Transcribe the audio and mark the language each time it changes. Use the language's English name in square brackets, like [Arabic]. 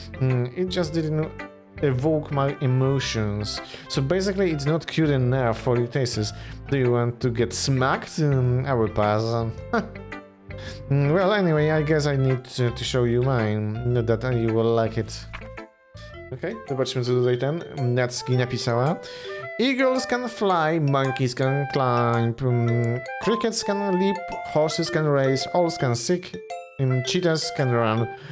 [English] It just didn't evoke my emotions. So basically it's not cute enough for your tastes. Do you want to get smacked? I will pass. Well, anyway, I guess I need to show you mine. Not that you will like it. [Polish] Okej, zobaczmy co tutaj ten Natsuki napisała. [English] Eagles can fly, monkeys can climb, crickets can leap, horses can race, owls can seek, cheetahs can run.